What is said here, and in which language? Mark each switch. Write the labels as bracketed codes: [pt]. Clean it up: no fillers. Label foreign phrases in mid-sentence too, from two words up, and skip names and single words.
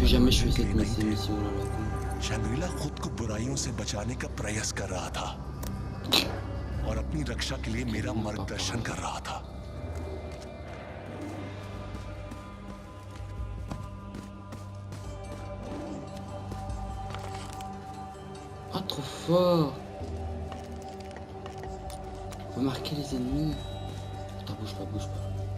[fr] mais je fais [hi] के लिए नहीं [fr] cette [hi] थे। [fr] mission là, là. [hi] शंग्रीला खुद को बुराइयों से बचाने का प्रयास कर रहा था और अपनी रक्षा के लिए मेरा मार्गदर्शन कर रहा था। [fr] Ah, trop fort. Remarquez les ennemis. Attends, bouge pas, bouge pas.